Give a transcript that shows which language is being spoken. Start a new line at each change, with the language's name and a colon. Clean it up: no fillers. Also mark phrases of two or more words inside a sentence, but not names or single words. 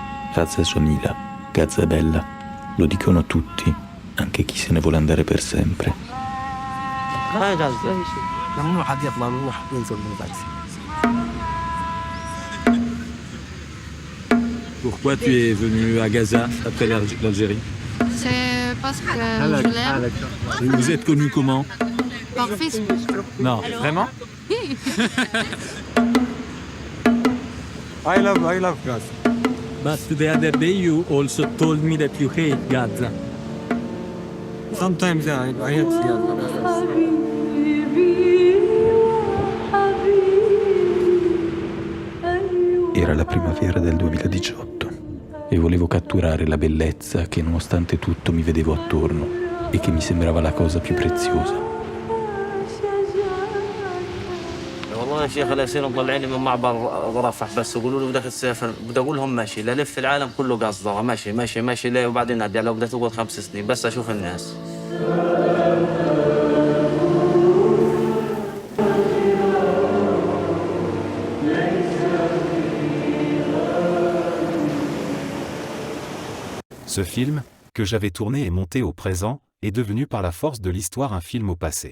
Italian: Gaza Jamila, Gaza bella, lo dicono tutti, anche chi se ne vuole andare per sempre.
French: Pourquoi tu es venu à Gaza après l'Algérie? C'est parce que je l'aime Vous êtes connu comment? par Facebook. Non, vraiment?
English: I love Gaza. But the other day you also told me that you hate Gaza. Sometimes I hate Gaza.
Italian: Era la primavera del 2018 e volevo catturare la bellezza che nonostante tutto mi vedevo attorno e che mi sembrava la cosa più preziosa.
Arabic: والله يا شيخ الأسير مطلعيني من معبر رفح بس يقولوا لي بدك تسافر بدي أقول لهم ماشي للف العالم كله قصدها ماشي ماشي ماشي ليه وبعدين أرجع لو بدها تقعد 5 سنين بس أشوف الناس.
French: Ce film, que j'avais tourné et monté au présent, est devenu par la force de l'histoire un film au passé.